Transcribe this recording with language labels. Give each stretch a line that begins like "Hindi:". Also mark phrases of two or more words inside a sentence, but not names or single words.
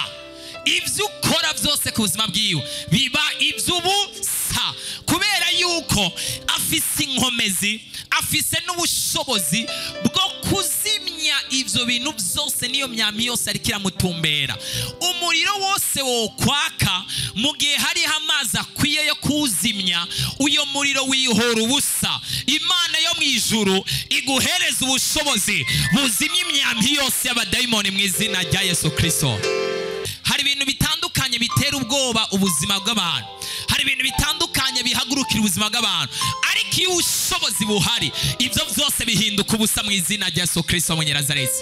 Rundi: Ibyo ukora byose ku buzima bwiwe biba iby'ubusa, kubera yuko afise inkomezi, afise n'ubushobozi bwo kuzimya ibyo bintu byose n'iyo myami yose ariko iramutumbera. Umuriro wose wo kwaka mu gihe hariho amazi akwiye yo kuwuzimya, uyo muriro wihora ubusa. Imana yo mu ijuru iguhereza ubushobozi buzimya imyami yose y'abadayimoni mu izina rya Yesu Kristo. Hari ibintu bitandukanye bitera ubwoba ubuzima bw'abantu, hari ibintu bitandukanye bihagurukira ubuzima bw'abantu, ariko iyo ubushobozi buhari ibyo byose bihinduka ubusa mu izina rya Yesu Kristo w'Umunyazareti.